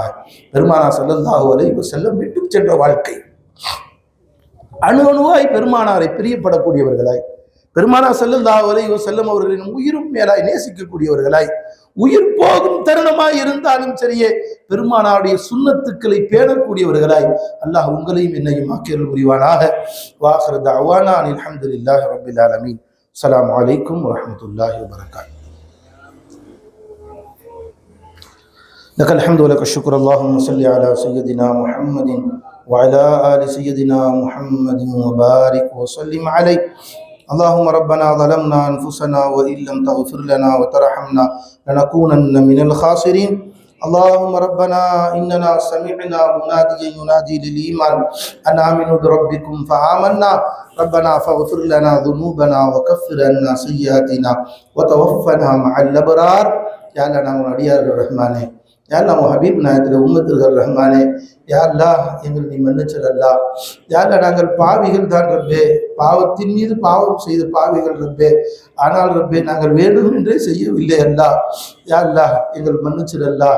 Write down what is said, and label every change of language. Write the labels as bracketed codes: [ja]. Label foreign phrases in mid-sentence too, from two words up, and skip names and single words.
[ta] பெருமானார் [ar] صلى الله عليه وسلم [ta] விட்டு சென்ற வாழ்க்கை, அணு அணுவாய் பெருமானாரை பிரியப்படக்கூடியவர்களாய், பெருமானார் [ar] صلى الله عليه وسلم [ta] அவர்களின் உயிரும் மேலாய் நேசிக்கக்கூடியவர்களாய், உயிர் போகும் தருணமாய் இருந்தாலும் சரியே பெருமானாருடைய சுன்னத்துக்களை பேணக்கூடியவர்களாய் அல்லாஹ் உங்களையும் என்னையும் ஆக்கியருள் புரிவானாக. [ar] وآخر دعوانا أن الحمد لله رب العالمين. السلام عليكم ورحمة الله وبركاته. لك الحمد ولك الشكر. اللهم صل على سيدنا محمد وعلى آل سيدنا محمد وبارك وسلم عليه. اللهم ربنا ظلمنا أنفسنا وإن لم تغفر لنا وترحمنا لنكونن من الخاسرين. اللهم ربنا إننا سمعنا مناديا ينادي للإيمان أن آمنوا بربكم فآمنا. ربنا فاغفر لنا ذنوبنا وكفر عنا سيئاتنا وتوفنا مع الأبرار. يا الله [ta] நாங்கள் அடியார்கள் ரஹ்மானே, [ar] يا الله [ta] உன் ஹபீப் நாயகத்தில் உம்மத்திர்கள் ரஹ்மானே, [ar] يا الله [ta] எங்களை நீ மன்னிச்சல் அல்லாஹ். [ar] يا الله [ta] நாங்கள் பாவிகள் தான் ரப்பே, பாவத்தின் மீது பாவம் செய்த பாவிகள் ரப்பே. ஆனால் ரப்பே நாங்கள் வேண்டுமென்றே செய்யவில்லை அல்லாஹ். [ar] يا الله [ta] எங்கள் மன்னிச்சல் அல்லாஹ்.